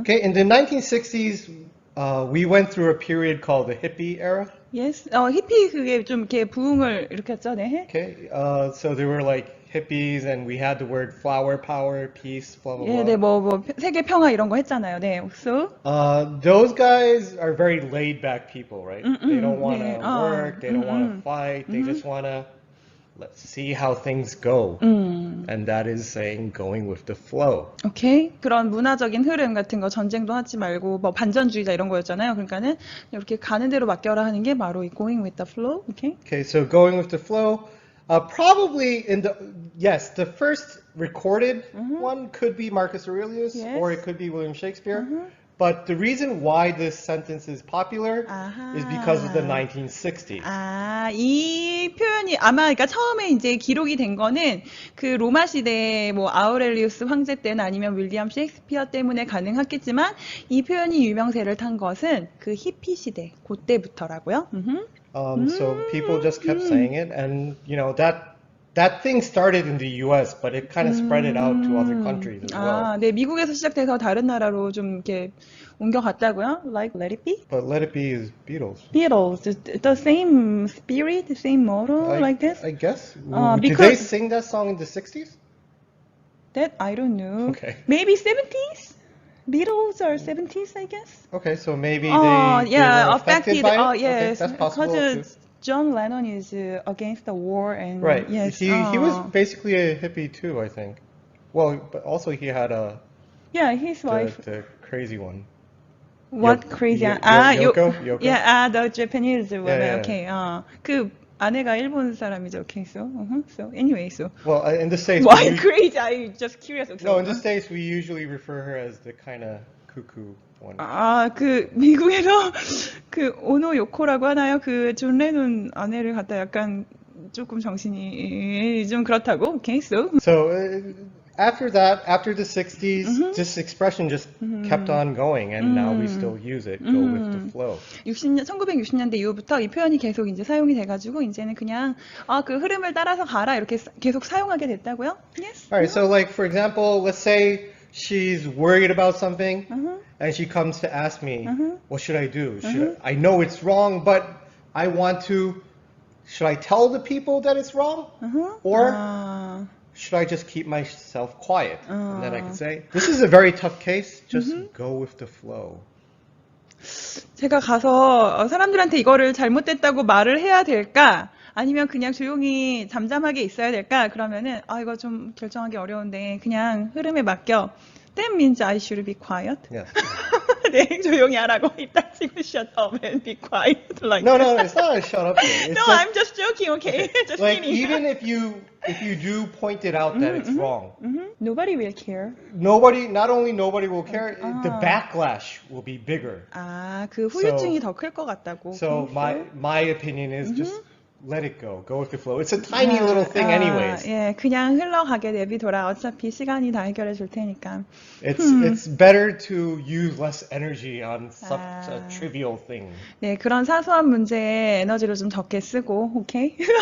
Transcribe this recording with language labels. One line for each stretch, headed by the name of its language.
English: Okay, in the 1960s, we went through a period called the hippie era. Yes.
Korean: 히피 그게 좀 이렇게 부흥을 일으켰죠. 네.
English: Okay, so there were like hippies, and we had the word flower power, peace, blah blah
Korean: 예,
English: blah.
Korean: 네, 뭐 세계 평화 이런 거 했잖아요. 네.
English: So, Those guys are very laid back people, right? They don't want to 네. work, they don't want to fight, they just want to let's see how things go. And that is saying going with the flow. 오케이.
Korean: 그런 문화적인 흐름 같은 거 전쟁도 하지 말고 뭐 반전주의자 이런 거였잖아요. 그러니까는 이렇게 가는 대로 맡겨라 하는 게 바로 이
English: going with the flow. 오케이. Okay, so going with the flow, probably yes, the first recorded one could be Marcus Aurelius, Yes. or it could be William Shakespeare. But the reason why this sentence is popular is because of the 1960s.
Korean: 아, 이 표현이 아마 그러니까 처음에 이제 기록이 된 거는 그 로마 시대 뭐 아우렐리우스 황제 때나 아니면 윌리엄 셰익스피어 때문에 가능했겠지만 이 표현이 유명세를 탄 것은 그 히피 시대 그때부터라고요.
English: So people just kept saying it, and you know that thing started in the U.S., but it kind of spread it out to other countries as well.
Korean: 아, 네, 미국에서 시작돼서 다른 나라로 좀 이렇게 옮겨갔다고요?
English: Like Let It Be? But Let It Be is Beatles. Beatles, the same spirit, the same motto, like this? I guess. Did they because- sing that song in the 60s? That I don't know. Okay. Maybe 70s? Beatles are 70s, I guess. Okay, so maybe Oh, they yeah, were affected by it? Oh, Okay, yes. that's possible Because too. John Lennon is against the war and Right. yes. He was basically a hippie too, I think. Well, but also he had yeah, his wife. the crazy one. What crazy? Yoko? Yeah, the Japanese woman. yeah. Okay.
Korean: 그 아내가 일본 사람이죠.
English: Okay, so so anyway, so Well, in the States, why we crazy? I just curious. no, in the States we usually refer her as the kind of cuckoo one.
Korean: 아, 그 미국에서 그 오노 요코라고 하나요? 그 존 레논 아내를 갖다 약간 조금 정신이 좀 그렇다고.
English: Okay, so So after that, after the 60s, this expression just kept on going, and now we still use it. Go with the flow.
Korean: 1960년대 이후부터 이 표현이 계속 이제 사용이 돼가지고 이제는 그냥 그 흐름을 따라서 가라 이렇게 계속 사용하게 됐다고요?
English: Yes. All right. So, like for example, let's say she's worried about something, and she comes to ask me, "What should I do? I know it's wrong, but I want to. Should I tell the people that it's wrong, or should I just keep myself quiet?" And then I can say, "This is a very tough case. Just go with the flow."
Korean: 제가 가서 사람들한테 이거를 잘못됐다고 말을 해야 될까? 아니면 그냥 조용히 잠잠하게 있어야 될까? 그러면은 이거 좀 결정하기 어려운데 그냥 흐름에 맡겨.
English: That means I should be quiet. Yes.
Korean: 네, 조용히 하라고. 이따 지금
English: shut up and be quiet. Like No, it's not a shut up thing. It's No, just, I'm just joking, okay? Just like kidding. even if you do point it out that it's wrong, Nobody will care. not only nobody will care, the backlash will be bigger.
Korean: 그 후유증이 더 클 것 같다고.
English: So my opinion is just let it go with the flow. It's a tiny little thing anyways.
Korean: 예, 그냥 흘러가게 내비둬라. 어차피 시간이 다 해결해 줄 테니까.
English: It's better to use less energy on such a trivial thing.
Korean: 네, 그런 사소한 문제에 에너지를 좀 적게 쓰고, 오케이?